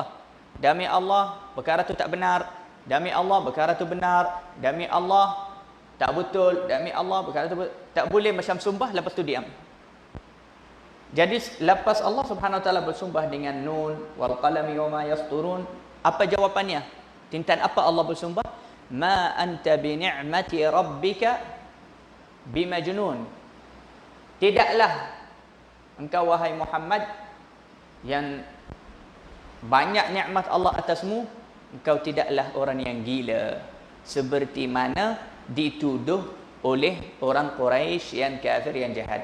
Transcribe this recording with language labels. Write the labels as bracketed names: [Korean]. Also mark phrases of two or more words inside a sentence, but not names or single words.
[Malay] Demi Allah perkara tu tak benar. Demi Allah perkara tu benar. Demi Allah tak betul. Demi Allah perkara tu tak boleh macam sumpah lepas tu diam. Jadi lepas Allah [Arabic] سبحانه وتعالى [Malay] bersumpah dengan [Arabic] ن والقلم وما يسطرون, [Malay] apa jawapannya? Tintan apa Allah bersumpah? [Arabic] ما أنت بنعمة ربك بمجنون. [Malay] Tidaklah engkau wahai Muhammad yang banyak nikmat Allah atasmu, engkau tidaklah orang yang gila seperti mana dituduh oleh orang Quraisy yang kafir yang jahat.